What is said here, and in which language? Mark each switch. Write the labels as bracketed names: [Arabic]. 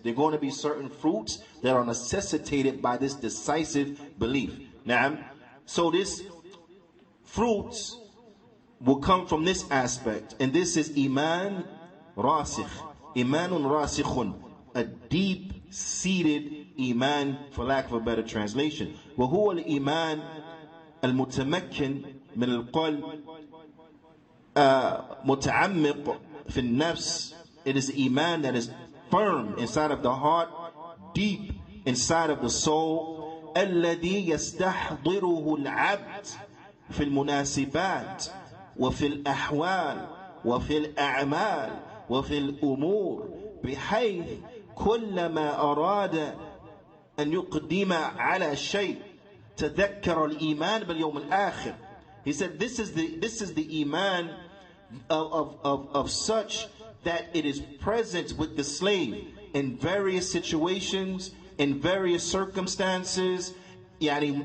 [English] There are going to be certain fruits that are necessitated by this decisive belief. Now, so this fruits will come from this aspect, and this is Iman Rasikh. Imanun Rasikhun, a deep-seated Iman, for lack of a better translation. [Arabic] وهو الإيمان المتمكن من القلب متعمق في النفس. [English] It is Iman that is firm inside of the heart, deep inside of the soul. [Arabic] الذي يستحضره العبد في المناسبات وفي الأحوال وفي الأعمال وفي الأمور بحيث كلما أراد أن يقدم على شيء تذكر الإيمان باليوم الآخر. He [English] He said, this is the iman of such that it is present with the slave in various situations, in various circumstances, before